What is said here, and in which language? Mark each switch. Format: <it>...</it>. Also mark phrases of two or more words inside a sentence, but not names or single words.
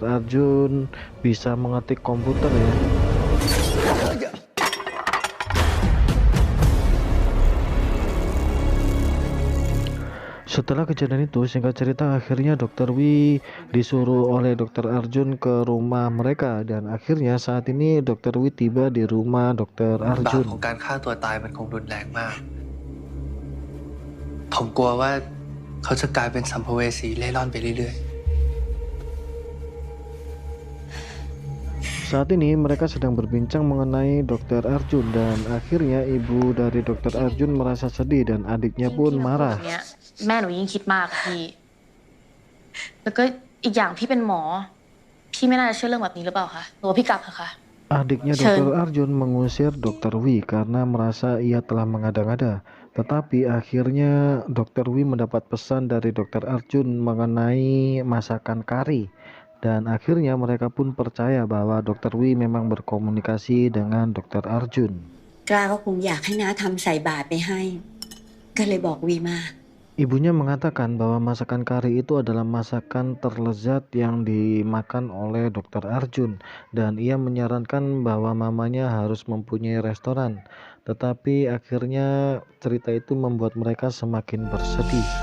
<id>Arjun bisa mengetik komputer ya. Setelah kejadian itu, singkat cerita akhirnya Dr. Wi disuruh oleh Dr. Arjun ke rumah mereka dan akhirnya saat ini Dr. Wi tiba di rumah Dr.</id> <th>บาป</th> <id>Arjun.</id> <th>ของการฆ่าตัวตายมันคงรุนแรงมาก ผมกลัวว่าเขาจะกลายเป็นสัมภเวสีเล่ร่อนไปเรื่อย</th> <id>Saat ini mereka sedang berbincang mengenai Dr. Arjun dan akhirnya ibu dari Dr. Arjun merasa sedih dan adiknya pun marah.</id> <th>เนี่ยแม่หนูยิ่งคิดมากค่ะพี่ แล้วก็อีกอย่างพี่เป็นหมอ พี่ไม่น่าจะเชื่อเรื่องแบบนี้หรือเปล่าคะหรือว่าพี่กลับเถอะคะ</th> <id>Adiknya Dr. Arjun mengusir Dr. Wi karena merasa ia telah mengada-ngada. Tetapi akhirnya Dr. Wi mendapat pesan dari Dr. Arjun mengenai masakan kari. Dan akhirnya mereka pun percaya bahwa Dr. Wi memang berkomunikasi dengan Dr. Arjun.</id> <th>กล้าก็คงอยากให้น้าทำใส่บาตรไปให้ ก็เลยบอกวีมา</th> <id>Ibunya mengatakan bahwa masakan kari itu adalah masakan terlezat yang dimakan oleh Dr. Arjun dan ia menyarankan bahwa mamanya harus mempunyai restoran. Tetapi akhirnya cerita itu membuat mereka semakin bersedih.</id>